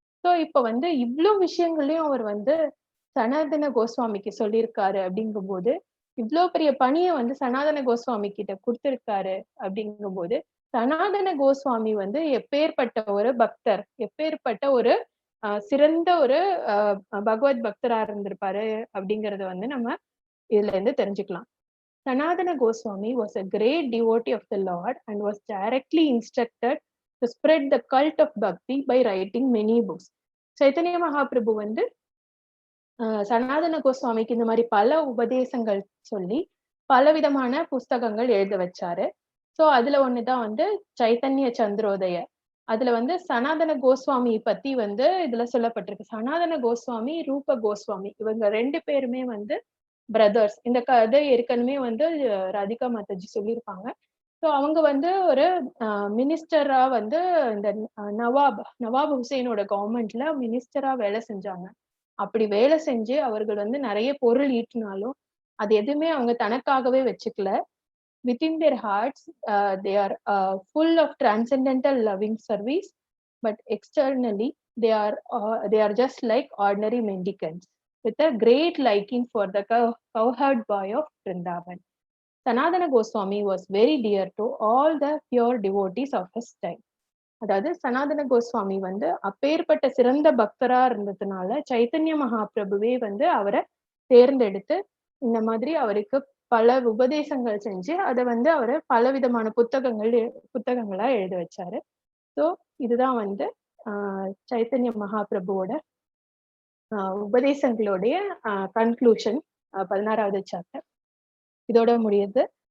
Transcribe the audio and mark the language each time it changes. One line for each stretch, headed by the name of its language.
Tamil: So இப்ப இவ்வளவு விஷயங்களையும் அவர் சனாதன கோஸ்வாமிக்கு சொல்லியிருக்காரு அப்படிங்கும் போது, இவ்வளவு பெரிய பணியை சனாதன கோஸ்வாமி கிட்ட கொடுத்திருக்காரு அப்படிங்கும் போது, சனாதன கோஸ்வாமி எப்பேற்பட்ட ஒரு பக்தர், எப்பேற்பட்ட ஒரு சிறந்த ஒரு பகவத் பக்தரா இருந்திருப்பாரு அப்படிங்கறத நம்ம இதுல இருந்து தெரிஞ்சுக்கலாம்.
English: Sanatana Goswami was a great devotee of the Lord and was directly instructed to spread the cult of bhakti by writing many books.
Tamil: Chaitanya Mahaprabhu சனாதன கோஸ்வாமிக்கு இந்த மாதிரி பல உபதேசங்கள் சொல்லி பலவிதமான புஸ்தகங்கள் எழுத வச்சாரு. சோ அதுல ஒண்ணுதான் சைத்தன்ய சந்திரோதய. அதுல சனாதன கோஸ்வாமி பத்தி இதுல சொல்லப்பட்டிருக்கு. சனாதன கோஸ்வாமி, ரூப கோஸ்வாமி, இவங்க 2 பேருமே பிரதர்ஸ். இந்த கதை ஏற்கனவே ராதிகா மாதாஜி சொல்லியிருப்பாங்க. ஸோ அவங்க ஒரு மினிஸ்டரா இந்த நவாப் ஹுசைனோட கவர்மெண்ட்ல மினிஸ்டரா வேலை செஞ்சாங்க. அப்படி வேலை செஞ்சு அவர்கள் நிறைய பொருள் ஈட்டினாலும் அது எதுவுமே அவங்க தனக்காகவே வச்சுக்கல.
English: within their hearts they are full of transcendental loving service, but externally they are just like ordinary mendicants with a great liking for the cowherd boy of Vrindavan. Sanatana Goswami was very dear to all the pure devotees of his time.
Tamil: அதாவது சனாதன கோஸ்வாமி அப்பேற்பட்ட சிறந்த பக்தரா இருந்ததுனால சைத்தன்ய மகாபிரபுவே அவரை தேர்ந்தெடுத்து இந்த மாதிரி அவருக்கு பல உபதேசங்கள் செஞ்சு அதை அவரை பலவிதமான புத்தகங்களா எழுத வச்சாரு. ஸோ இதுதான் சைத்தன்ய மகாபிரபுவோட உபதேசங்களுடைய கன்க்ளூஷன், 16வது சாப்டர் இதோட முடியுது.